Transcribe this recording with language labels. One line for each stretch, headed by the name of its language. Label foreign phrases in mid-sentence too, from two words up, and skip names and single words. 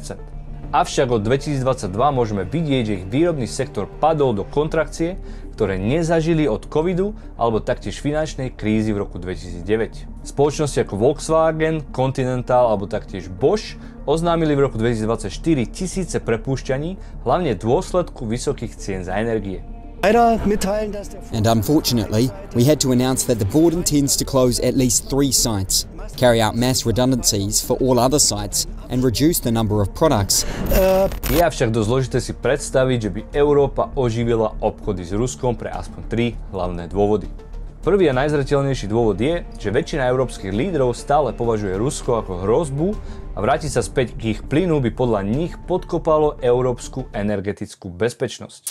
Slovak: Avšak od 2022 môžeme vidieť, že ich výrobný sektor padol do kontrakcie, ktoré nezažili od covidu alebo taktiež finančnej krízy v roku 2009. Spoločnosti ako Volkswagen, Continental alebo taktiež Bosch oznámili v roku 2024 tisíce prepúšťaní, hlavne v dôsledku vysokých cien za energie.
English: And unfortunately, we had to announce that the board intends to close at least 3 sites, carry out mass redundancies for all other sites, and reduce the number of products.
Slovak: Je však dosť zložité si predstaviť, že by Európa oživila obchody s Ruskom pre aspoň 3 hlavné dôvody. Prvý a najzreteľnejší dôvod je, že väčšina európskych lídrov stále považuje Rusko ako hrozbu a vrátiť sa späť k ich plynu by podľa nich podkopalo európsku energetickú bezpečnosť.